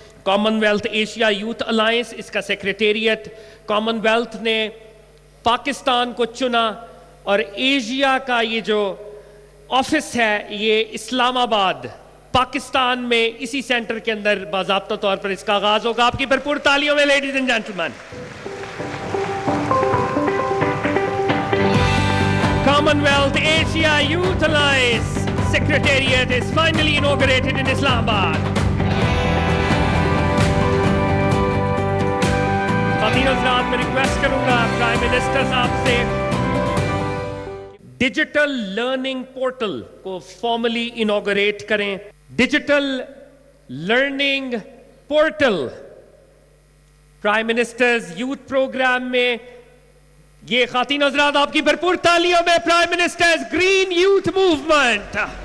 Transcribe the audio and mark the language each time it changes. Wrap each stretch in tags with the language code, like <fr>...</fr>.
<ur>Common wealth Asia youth alliance, اس کا secretariat common wealth نے پاکستان کو چنا، اور ایشیا کا یہ جو آفس ہے یہ اسلام آباد پاکستان میں اسی سینٹر کے اندر باضابطہ طور پر اس کا آغاز ہوگا. آپ کی بھرپور تالیوں میں</ur> <en>Ladies and gentlemen. Commonwealth Asia Youth Alliance Secretariat is finally inaugurated in Islamabad.</en> <ur>خواتین حضرات، میں ریکویسٹ کروں گا پرائم منسٹر صاحب سے ڈیجیٹل لرننگ پورٹل کو فارملی انوگریٹ کریں. Digital learning portal prime ministers youth programme میں، یہ خواتین حضرات آپ کی بھرپور تالیوں میں prime ministers green youth movement.</ur>